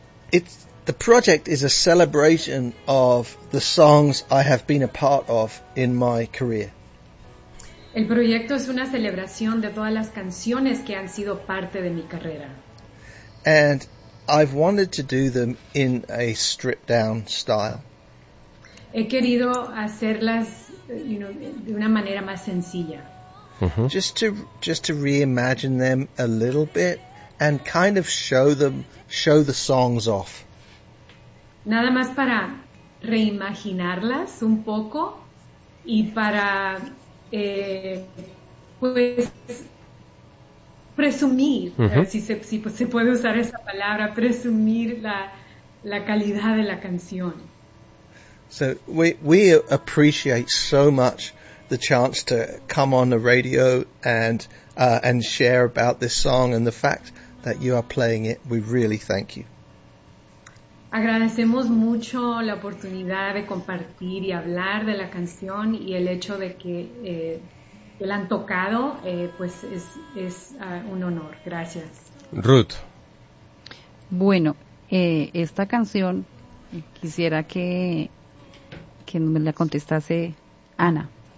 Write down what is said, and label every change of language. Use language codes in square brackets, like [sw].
[en] The project is a celebration of the songs I have been a part of in my career. [es] El proyecto es una celebración de todas las canciones que han sido parte de mi carrera. [en] And I've wanted to do them in a stripped down style. [es] He querido hacerlas, you know, de una manera más sencilla. Mm-hmm. [en] Just to reimagine them a little bit and kind of show the songs off. [es] Nada más para reimaginarlas un poco y para presumir, si se puede usar esa palabra, presumir la calidad de la canción. [en] So we appreciate so much the chance to come on the radio and share about this song and the fact that you are playing it. We really thank you. [es] Agradecemos mucho la oportunidad de compartir y hablar de la canción y el hecho de que la han tocado, pues es un honor. Gracias. Ruth. Bueno, esta canción quisiera que me la contestase Ana.